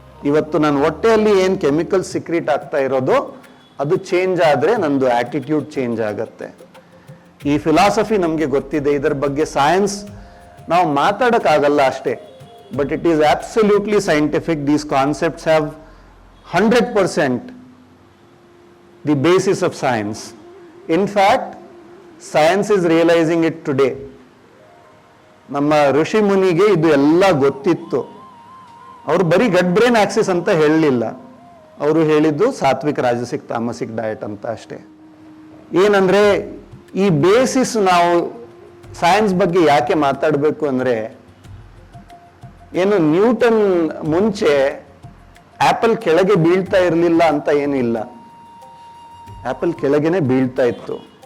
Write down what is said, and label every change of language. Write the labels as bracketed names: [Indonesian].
[Kannada] ಇವತ್ತು ನನ್ನ ಹೊಟ್ಟೆಯಲ್ಲಿ ಏನು ಕೆಮಿಕಲ್ ಸಿಕ್ರೀಟ್ ಆಗ್ತಾ ಇರೋದು ಅದು ಚೇಂಜ್ ಆದ್ರೆ ನಂದು ಆಟಿಟ್ಯೂಡ್ ಚೇಂಜ್ ಆಗುತ್ತೆ. ಈ ಫಿಲಾಸಫಿ ನಮಗೆ ಗೊತ್ತಿದೆ, ಇದರ ಬಗ್ಗೆ ಸೈನ್ಸ್ ನಾವು ಮಾತಾಡಕ್ಕಾಗಲ್ಲ ಅಷ್ಟೇ, [English] But it is absolutely scientific. These concepts have 100% the basis of science. In fact, science is realizing it today. [Kannada] ನಮ್ಮ ಋಷಿ ಮುನಿಗೆ ಇದು ಎಲ್ಲ ಗೊತ್ತಿತ್ತು. ಅವರು ಬರೀ ಗಡ್ ಬ್ರೈನ್ ಆಕ್ಸಿಸ್ ಅಂತ ಹೇಳಲಿಲ್ಲ, ಅವರು ಹೇಳಿದ್ದು ಸಾತ್ವಿಕ್, ರಾಜಸಿಕ್, ತಾಮಸಿಕ್ ಡಯಟ್ ಅಂತ ಅಷ್ಟೇ. ಏನಂದ್ರೆ ಈ ಬೇಸಿಸ್ ನಾವು ಸೈನ್ಸ್ ಬಗ್ಗೆ ಯಾಕೆ ಮಾತಾಡಬೇಕು ಅಂದ್ರೆ, ಏನು ನ್ಯೂಟನ್ ಮುಂಚೆ ಆಪಲ್ ಕೆಳಗೆ ಬೀಳ್ತಾ ಇರಲಿಲ್ಲ ಅಂತ ಏನು ಇಲ್ಲ, ಆಪಲ್ ಕೆಳಗೆನೆ ಬೀಳ್ತಾ ಇತ್ತು.